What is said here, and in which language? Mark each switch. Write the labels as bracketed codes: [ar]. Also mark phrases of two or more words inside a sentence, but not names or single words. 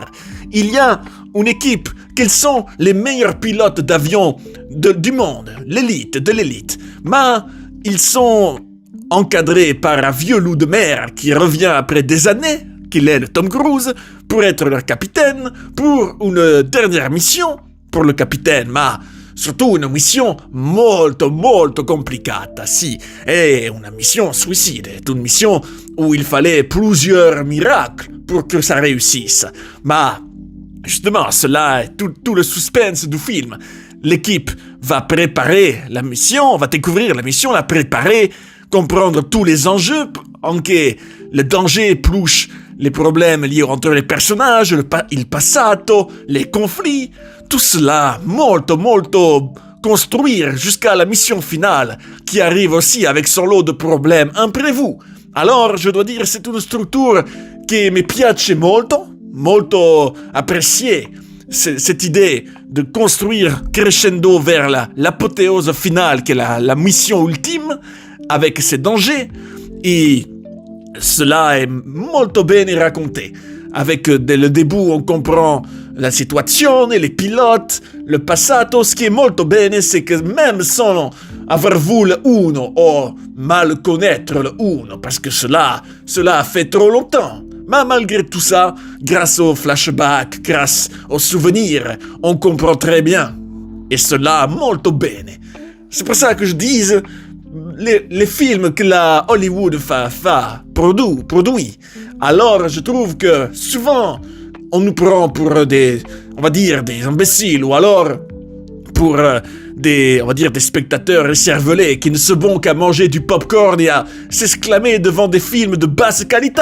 [fr] Il y a une équipe qu'ils sont les meilleurs pilotes d'avion du monde, l'élite de l'élite. Mais ils sont encadrés par un vieux loup de mer qui revient après des années, qu'il est le Tom Cruise, pour être leur capitaine, pour une dernière mission pour le capitaine, mais surtout une mission [it] molto complicata, [fr] si, et une mission suicide, une mission où il fallait plusieurs miracles pour que ça réussisse. Mais justement, cela est tout le suspense du film. L'équipe va préparer la mission, va découvrir la mission, la préparer, comprendre tous les enjeux, anche le danger plus les problèmes liés entre les personnages, il passato, les conflits, tout cela molto construire jusqu'à la mission finale, qui arrive aussi avec son lot de problèmes imprévus. Alors, je dois dire, c'est une structure [it] che mi piace molto [fr] appréciée. Cette idée de construire crescendo vers l'apothéose finale, qui est la mission ultime, avec ses dangers, et cela est [it] molto bene [fr] racconté. Avec dès le début, on comprend la situation, les pilotes, le passato. Ce qui est [it] molto bene, [fr] c'est que même sans avoir vu le uno ou mal connaître le uno, parce que cela a fait trop longtemps. Mais malgré tout ça, grâce aux flashbacks, grâce aux souvenirs, on comprend très bien. Et cela [it] molto bene. [fr] C'est pour ça que je dis, les films que la Hollywood produit. Alors, je trouve que souvent, on nous prend pour on va dire, des imbéciles, ou alors pour on va dire, des spectateurs écervelés qui ne se bon qu'à manger du popcorn et à s'exclamer devant des films de basse qualité.